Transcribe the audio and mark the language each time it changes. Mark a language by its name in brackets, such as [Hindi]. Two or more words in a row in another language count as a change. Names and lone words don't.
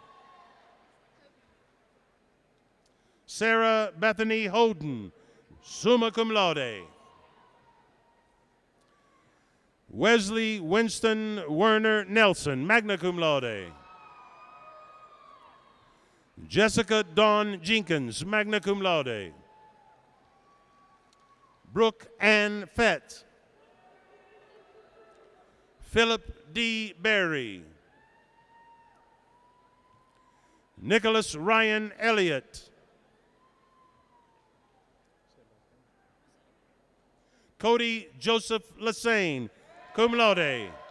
[English] Sarah Bethany Holden, [Latin] summa cum laude. [English] Wesley Winston Werner Nelson, [Latin] magna cum laude. [English] Jessica Dawn Jenkins, [Latin] magna cum laude. [English] Brooke Ann Fett. Philip D. Berry. Nicholas Ryan Elliott. Cody Joseph Lassane, [Latin] cum laude.